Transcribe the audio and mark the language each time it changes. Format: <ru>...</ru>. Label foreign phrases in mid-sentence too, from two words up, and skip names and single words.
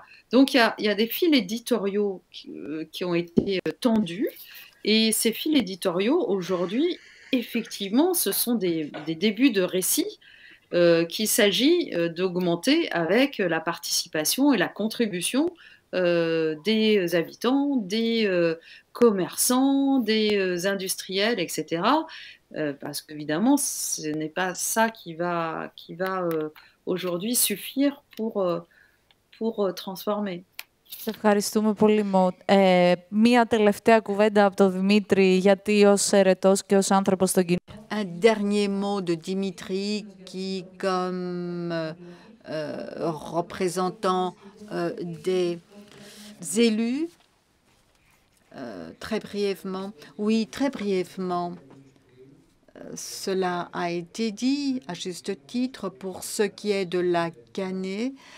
<fr>Donc il y a des fils éditoriaux qui ont été tendus, et ces fils éditoriaux, aujourd'hui, effectivement, ce sont des débuts de récits qu'il s'agit d'augmenter avec la participation et la contribution des habitants, des commerçants, des industriels, etc. Parce qu'évidemment, ce n'est pas ça qui va aujourd'hui suffire pour transformer.</fr> <el>Σε ευχαριστούμε πολύ, Μο. Μία τελευταία κουβέντα από τον Δημήτρη, γιατί ως αιρετός και ως άνθρωπος στον κοινό.</el> <fr>Un dernier mot de Dimitri qui, comme représentant des élus, très brièvement, oui, très brièvement, cela a été dit à juste titre pour ce qui est de la Canée.</fr>